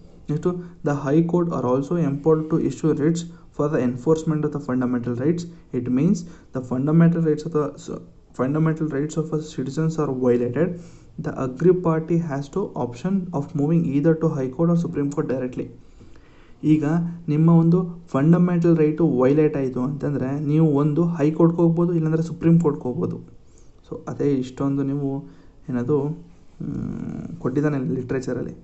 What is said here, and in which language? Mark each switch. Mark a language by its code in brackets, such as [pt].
[en] Next the High Court are also empowered to issue writs for the enforcement of the fundamental rights. It means the fundamental rights of citizens are violated. The aggrieved party has to option of moving either to High Court or Supreme Court directly. [kn] ಈಗ ನಿಮ್ಮ ಒಂದು fundamental right violate ಆಯಿತು ಅಂತಂದರೆ ನೀವು ಒಂದು ಹೈಕೋರ್ಟ್ಗೆ ಹೋಗ್ಬೋದು, ಇಲ್ಲಾಂದರೆ ಸುಪ್ರೀಂ ಕೋರ್ಟ್ಗೆ ಹೋಗ್ಬೋದು. ಸೊ ಅದೇ ಇಷ್ಟೊಂದು ನೀವು ಏನದು ಕೊಟ್ಟಿದ್ದಾನೆ ಲಿಟ್ರೇಚರಲ್ಲಿ.